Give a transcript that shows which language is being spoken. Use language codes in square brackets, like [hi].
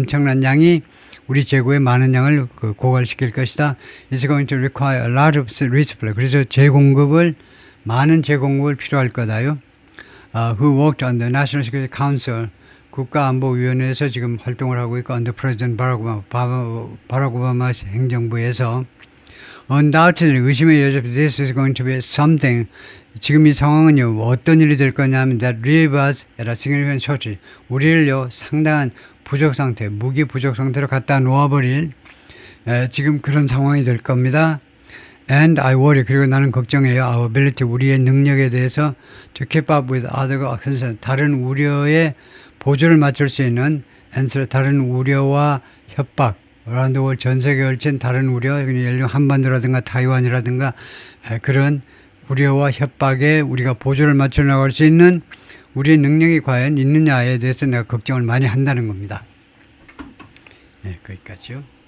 [ko] 엄청난 양이 우리 재고의 많은 양을 고갈시킬 것이다. [en] It's going to require a lot of resupply. [ko] 그래서 많은 재공급을 필요할 거다요. [en] Who worked on the National Security Council, [ko] 국가안보위원회에서 지금 활동을 하고 있고 [en] under President 바락 오바마 [ko] 행정부에서 [en] undoubtedly, [ko] 의심의 여지, [en] this is going to be something. [ko] 지금 이 상황은요, 어떤 일이 될 거냐면 [en] that leave us at a significant shortage. [ko] 우리를요, 상당한 부족 상태, 무기 부족 상태로 갖다 놓아버릴 지금 그런 상황이 될 겁니다. [en] And I worry. [ko] 그리고 나는 걱정해요. [en] Our ability. [ko] 우리의 능력에 대해서 [en] to keep up with other concerns. [ko] 다른 우려에 보조를 맞출 수 있는 and 다른 우려와 협박. [en] around the world [ko] 전 세계에 걸친 다른 우려. 예를 들면 한반도라든가 타이완이라든가 그런 우려와 협박에 우리가 보조를 맞춰 나갈 수 있는 우리의 능력이 과연 있느냐에 대해서 내가 걱정을 많이 한다는 겁니다. 네, 거기까지요.